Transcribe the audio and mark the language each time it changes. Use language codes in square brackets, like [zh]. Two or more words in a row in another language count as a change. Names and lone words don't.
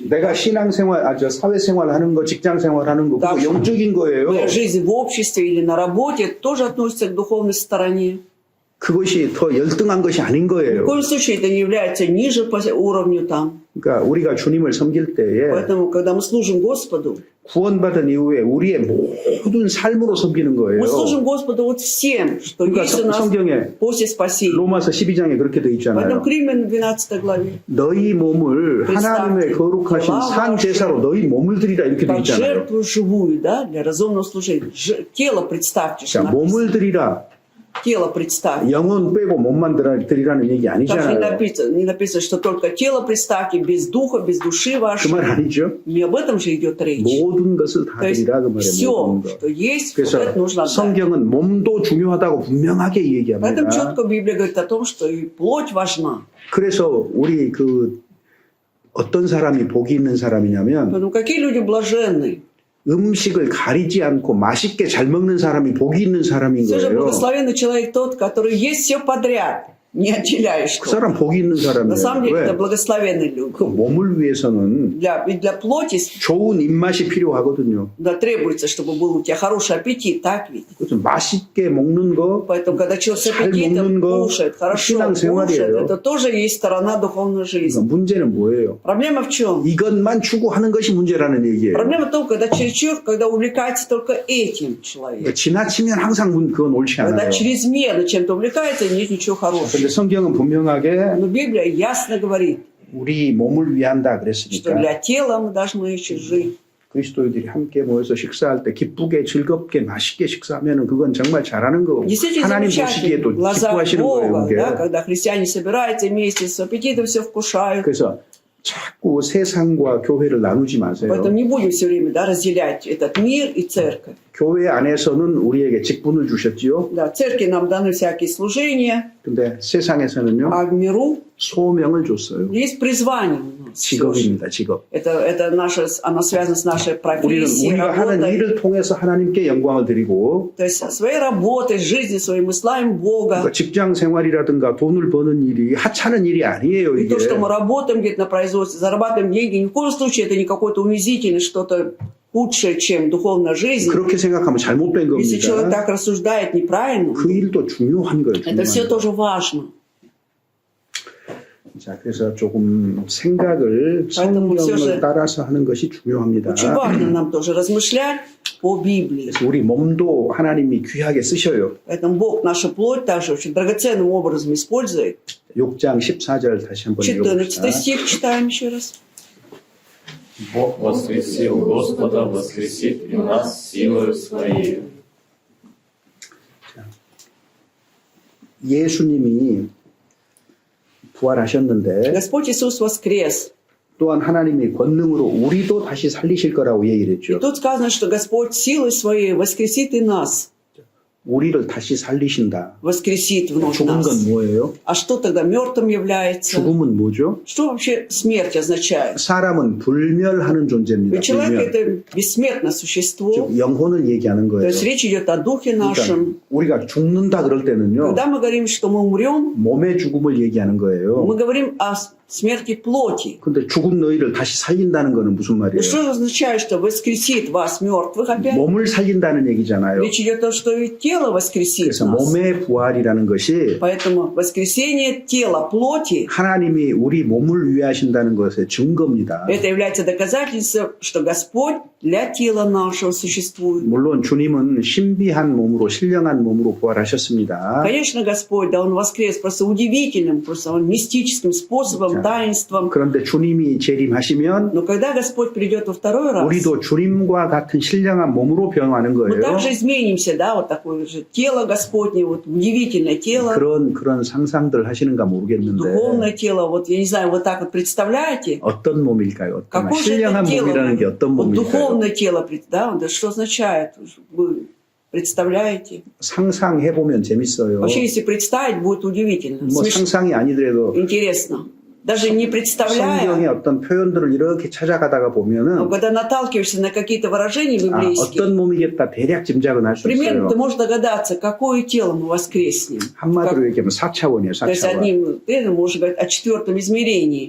[ko] 내가 신앙 생활, 사회 생활하는 거, 직장 생활하는 거, 그거 영적인 거예요. [ru] Моя жизнь в обществе или на работе это тоже относится к духовной стороне. [ko] 그것이 더 열등한 것이 아닌 [ru] В [ko] 거예요. [ru] коем случае это не является ниже по уровню там. [ko] 그러니까 우리가 주님을 섬길 때에 [ru] Поэтому, когда мы служим Господу, [ko] 구원받은 이후에 우리의 모든 삶으로 섬기는 거예요. [ru] мы служим Господу вот всем, что [ko] 그러니까 [ru] есть у нас [ko] 성경에 [ru] после спасения. [ko] 로마서 12장에 그렇게 돼 있잖아요. [ru] Поэтому к Римлянам 12 главе. [ko] 너희 몸을 하나님의 거룩하신 산 제사로 너희 몸을 드리라 이렇게 돼 [ru] Как [ko] 있잖아요. [ru] жертву живую, да, для разумного служения. Тело представьте, что [ko] 자, [ru] написано. [ko] 몸을 드리라. [ru] Тело представьте. [ko] 영혼 빼고 몸만 드리라는 얘기 [ru] Там же [ko] 아니잖아요. [ru] не написано, что только тело представьте, без духа, без души [ko] 그 [ru] вашей. [ko] 말 아니죠? [ru] Не об этом же идет речь. [ko] 모든 것을 다 [ru] То есть [ko] 드리라 그 말이에요. [ru] все, [ko] 모든 것. [ru] что есть, вот [ko] 그래서 [ru] это нужно отдать. [ko] 성경은 몸도 중요하다고 분명하게 [ru] Поэтому [ko] 얘기합니다. [ru] четко Библия говорит о том, что и плоть важна. [ko] 그래서 우리 어떤 사람이 복이 있는 사람이냐면 [ru] Поэтому какие люди блаженные? [ko] 음식을 가리지 않고 맛있게 잘 먹는 사람이 복이 있는 사람인 [ru] Все же [ko] 거예요. [ru] благословенный человек тот, который ест все подряд. не отделяешь. [ko] 그 사람 복이 있는 [ru] На самом [ko] 사람이에요. [ru] деле это [ko] 왜? [ru] благословенные люди. [ko] 그 몸을 위해서는 [ru] Ведь для плоти [ko] 좋은 입맛이 필요하거든요. [ru] да, требуется, чтобы был у тебя хороший аппетит, так ведь? [ko] 그래서 맛있게 먹는 거, [ru] Поэтому, когда человек с [ko] 잘 [ru] аппетитом [ko] 먹는 거, [ru] кушает, хорошо [ko] 신앙생활이에요. [ru] кушает, это тоже есть сторона духовной [ko] 그러니까 [ru] жизни. [ko] 문제는 뭐예요? [ru] Проблема в чем? [ko] 이것만 추구하는 것이 문제라는 얘기예요. [ru] Проблема в том, когда чересчур, когда увлекается только этим человек. [ko] 그러니까 지나치면 항상 그건 옳지 [ru] Когда [ko] 않아요. [ru] чрезмерно чем-то увлекается, нет ничего хорошего. [ko] 근데 성경은 분명하게 [ru] Но Библия ясно говорит, [ko] 우리 몸을 위한다 [ru] что [ko] 그랬으니까 [ru] для тела мы должны еще жить. [ko] 그리스도인들이 함께 모여서 식사할 때 기쁘게 즐겁게 맛있게 식사하면 그건 정말 잘하는 거고 [ru] Действительно [ko] 하나님 [ru] замечательно. [ko] 보시기에도 [ru] Глаза [ko] 기뻐하시는 거예요. [ru] Бога, [ko] 그게. [ru] да, когда христиане собираются вместе с аппетитом, все вкушают. [ko] 그래서 자꾸 세상과 교회를 나누지 마세요. [ru] Поэтому не будем все время да, разделять этот мир и церковь. [ko] 교회 안에서는 우리에게 직분을 주셨지요. [ru] Да, в церкви нам даны всякие служения, [ko] 근데 세상에서는요 [ru] а в миру [ko] 소명을 줬어요. [ru] есть призвание у нас. всё же. [ko] 직업입니다. 직업. [ru] Это наша, оно связано с нашей [ko] 우리는 [ru] профессией, [ko] 우리가 하는 [ru] работой. [ko] 일을 통해서 하나님께 영광을 드리고 [ru] То есть своей работой, жизнью своей мы славим Бога. [ko] 그러니까 직장 생활이라든가 돈을 버는 일이 하찮은 일이 아니에요. [ru] И [ko] 이게. [ru] то, что мы работаем где-то на производстве, зарабатываем деньги, ни в коем случае это не какой-то унизительный, что-то худшее, чем духовная жизнь. [ko] 그렇게 생각하면 잘못된 [ru] Если человек [ko] 겁니다. [ru] так рассуждает неправильно, [ko] 그 일도 중요한 거예요. [ru] это все [ko] 중요한 거. [ru] тоже важно. [ko] 자, 그래서 조금 생각을 [ru] поэтому всё [ko] 성경을 [ru] же [ko] 따라서 하는 것이 중요합니다. [ru] Очень важно нам тоже размышлять по Библии. [ko] 그래서 우리 몸도 하나님이 귀하게 쓰셔요. [ru] Поэтому Бог нашу плоть также очень драгоценным образом использует. [ko] 6장 14절 다시 한번 [ru] 14 [ko] 읽어봅시다. [ru] стих читаем еще раз. Бог воскресил Господа, воскресит и нас силою Своей. [ko] 예수님이 부활하셨는데 [ru] Господь Иисус воскрес. [ko] 또한 하나님이 권능으로 우리도 다시 살리실 거라고 얘기를 [ru] И [ko] 했죠. [ru] тут сказано, что Господь силой своей воскресит и нас. [ko] 우리를 다시 살리신다. [ru] Воскресит вновь [ko] 죽은 [ru] нас. [ko] 건 뭐예요? [ru] А что тогда мертвым является? [ko] 죽음은 뭐죠? [ru] Что вообще смерть означает? [ko] 사람은 불멸하는 존재입니다. [ru] Ведь человек [ko] 불멸. [ru] это бессмертное существо. [ko] 즉 영혼을 얘기하는 [ru] То [ko] 거예요. [ru] есть речь идет о духе [ko] 그러니까 [ru] нашем. [ko] 우리가 죽는다 그럴 때는요. [ru] Когда мы говорим, что мы умрем, [ko] 몸의 죽음을 얘기하는 거예요. [ru] мы говорим о смерти плоти. [ko] 근데 죽은 너희를 다시 살린다는 거는 무슨 [ru] Но [ko] 말이에요? [ru] что означает, что воскресит вас мертвых опять? [ko] 몸을 살린다는 얘기잖아요. [ru] Речь идет о том, что и тело воскресит [ko] 그래서 [ru] нас. [ko] 몸의 부활이라는 것이 [ru] Поэтому воскресение тела плоти [ko] 하나님이 우리 몸을 위하신다는 것의 증거입니다. [ru] это является доказательством, что Господь для тела нашего существует. [ko] 물론 주님은 신비한 몸으로 신령한 몸으로 부활하셨습니다. [ru] Конечно, Господь, да, Он воскрес просто удивительным, просто Он мистическим способом, таинством. [ko] 그런데 주님이 재림하시면 [ru] Но когда Господь придет во второй раз, [ko] 우리도 주님과 같은 신령한 몸으로 변화하는 [ru] мы [ko] 거예요. [ru] также изменимся, да, вот такое же тело Господне, вот удивительное тело, [ko] 그런 상상들 하시는가 모르겠는데 [ru] духовное тело, вот я не знаю, вот так вот представляете? [ko] 어떤 몸일까요? 어떤 [ru] Какое же [ko] 신령한 [ru] это тело? [ko] 몸이라는 게 어떤 [ru] Вот [ko] 몸일까요? [ru] духовное тело, да, вот это что означает? Вы представляете? [ko] 상상해 보면 재밌어요. [ru] Вообще, если представить, будет удивительно, [ko] 뭐 [ru] смешно, [ko] 상상이 아니더라도 [ru] интересно. Даже не [ko] 성경의 [ru] представляя, [ko] 어떤 표현들을 이렇게 찾아가다가 [ru] но [ko] 보면은 [ru] когда наталкиваешься на какие-то выражения [ko] 아, [ru] библейские, [ko] 어떤 몸이겠다 대략 짐작은 할 수 [ru] примерно [ko] 있어요. [ru] ты можешь догадаться, какое тело мы воскреснем. [ko] 한마디로 얘기하면 4차원이에요. [ru] То есть [ko] 4차원. [ru] одним ты можешь говорить о четвертом измерении,